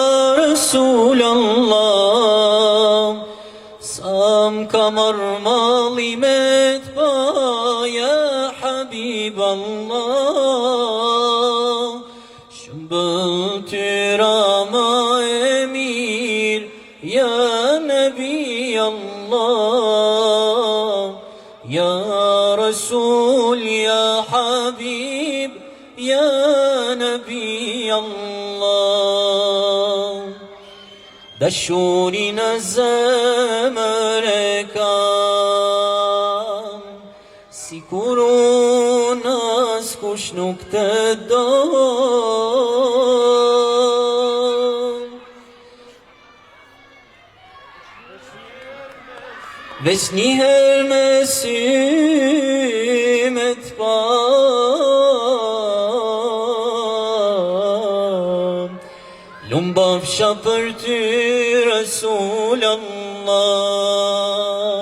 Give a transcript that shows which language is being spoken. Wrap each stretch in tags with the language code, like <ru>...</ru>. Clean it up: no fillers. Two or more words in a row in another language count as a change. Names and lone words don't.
<sq>Resulallah, sa m'ka marrë malli me t'pa ja Habiballah, shëmbëtyra ma e mirë</sq> <ar>يا نبي الله، يا رسول يا حبيب يا نبي الله.</ar> <sq>Dashurin në zemër e kam, si kur unë askush nuk të do. Veç njëherë me syme t'pa, lumbafsha për ty Resulallah.</sq>